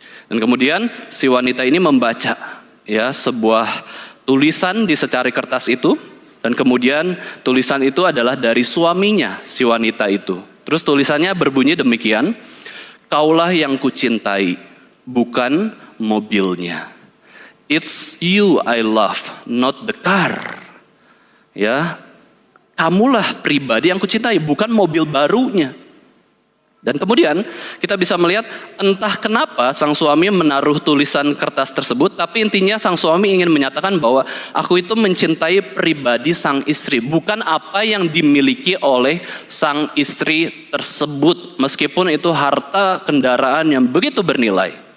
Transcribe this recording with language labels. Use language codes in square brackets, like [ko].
[id] Dan kemudian si wanita ini membaca ya sebuah tulisan di secari kertas itu. Dan kemudian tulisan itu adalah dari suaminya si wanita itu. Terus tulisannya berbunyi demikian, "Kaulah yang kucintai, bukan mobilnya. [en] It's you I love, not the car." [id] Ya, kamulah pribadi yang kucintai, bukan mobil barunya. Dan kemudian kita bisa melihat entah kenapa sang suami menaruh tulisan kertas tersebut, tapi intinya sang suami ingin menyatakan bahwa aku itu mencintai pribadi sang istri, bukan apa yang dimiliki oleh sang istri tersebut, meskipun itu harta kendaraan yang begitu bernilai.